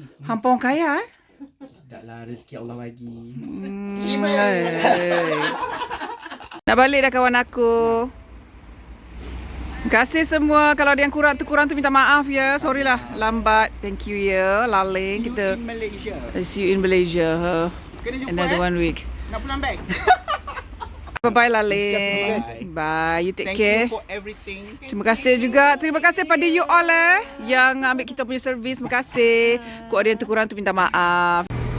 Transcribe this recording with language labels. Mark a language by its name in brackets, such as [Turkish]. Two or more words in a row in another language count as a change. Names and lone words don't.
[Malay] orang kaya Tak lah, rezeki Allah bagi. Nak balik dah kawan aku. Terima kasih semua. Kalau ada yang kurang tu minta maaf ya. Sorry lah lambat. [English] Thank you [Malay] ya. Laling kita. [English] In Malaysia. See you in Malaysia. [Malay] Kena jumpa [English] Another 1 week. [Malay] Nak pulang back. [English] Bye-bye Laling. Bye. You take care. Thank you for everything. [Malay] Terima kasih juga. Terima kasih pada [English] you all [Malay] yang ambil kita punya servis. Terima kasih. Kau ada yang terkurang tu minta maaf.